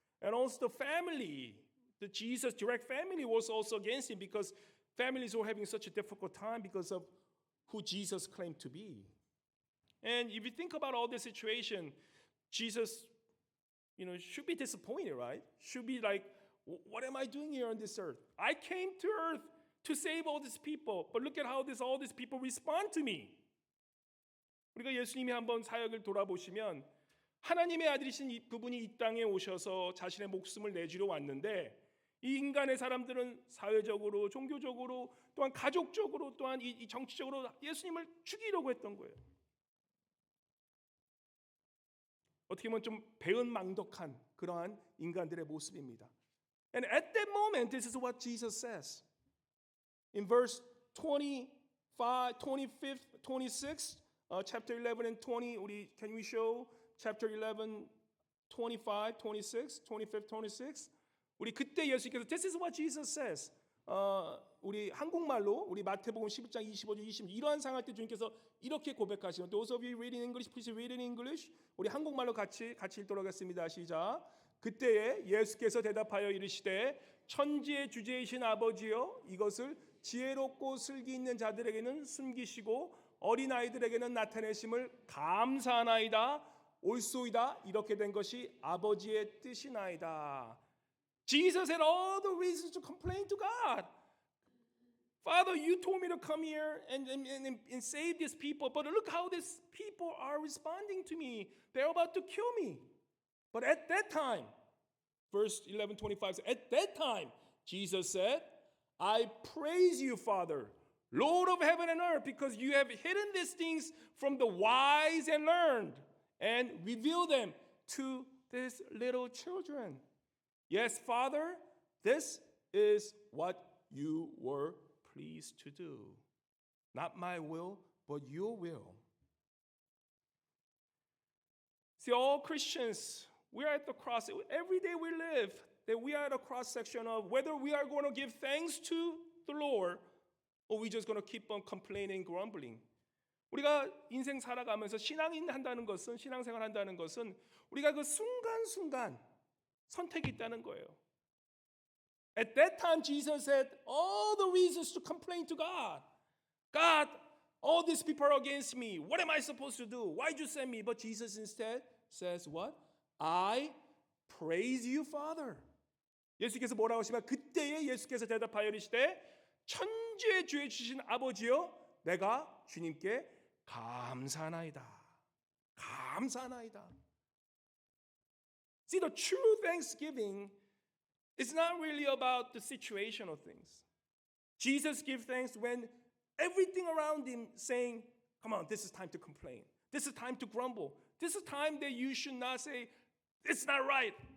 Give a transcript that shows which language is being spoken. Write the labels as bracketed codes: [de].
[en] And also the family, the Jesus direct family was also against him because families were having such a difficult time because of who Jesus claimed to be. And if you think about all this situation, Jesus, should be disappointed, right? Should be like, what am I doing here on this earth? I came to earth to save all these people, but look at how all these people respond to me. [ko] 우리가 예수님이 한번 사역을 돌아보시면 하나님의 아들이신 그분이 이 땅에 오셔서 자신의 목숨을 내주러 왔는데 이 인간의 사람들은 사회적으로, 종교적으로, 또한 가족적으로, 또한 이 정치적으로 예수님을 죽이려고 했던 거예요. 어떻게 보면 좀 배은망덕한 그러한 인간들의 모습입니다. [en] And at that moment, this is what Jesus says. In verse 25, 25, 26, chapter 11 and 20, can we show chapter 11, 25, 26, 25, 26? [ko] 우리 그때 예수님께서 [en] This is what Jesus says. [ko] 우리 한국말로 우리 마태복음 11장 25절 26 이러한 상황 때 주님께서 이렇게 고백하시는 [en] Those of you reading English, please read in English. [ko] 우리 한국말로 같이 읽도록 하겠습니다. 시작. 그때에 예수께서 대답하여 이르시되 천지의 주제이신 아버지여 이것을 지혜롭고 슬기 있는 자들에게는 숨기시고 어린아이들에게는 나타내심을 감사하나이다. 옳소이다. 이렇게 된 것이 아버지의 뜻이나이다. [en] Jesus had all the reasons to complain to God. Father, you told me to come here and save these people, but look how these people are responding to me. They're about to kill me. But at that time, verse 11:25 says, at that time, Jesus said, I praise you, Father, Lord of heaven and earth, because you have hidden these things from the wise and learned and revealed them to these little children. Yes, Father, this is what you were pleased to do. Not my will, but your will. See, all Christians, we are at the cross. Every day we live, that we are at a cross section of whether we are going to give thanks to the Lord or we just going to keep on complaining, grumbling. [ko] 우리가 인생 살아가면서 신앙생활 한다는 것은 우리가 그 순간순간 선택이 있다는 거예요. [en] At that time, Jesus had all the reasons to complain to God. God, all these people are against me. What am I supposed to do? Why'd you send me? But Jesus instead says what? I praise you, Father. [ko] 예수께서 뭐라고 하시면 그때에 예수께서 대답하여 이르시되 천지의 주에 주신 아버지여 내가 주님께 감사하나이다. 감사하나이다. [en] See, the true thanksgiving is not really about the situational things. Jesus gives thanks when everything around him saying, come on, this is time to complain. This is time to grumble. This is time that you should not say, it's not right.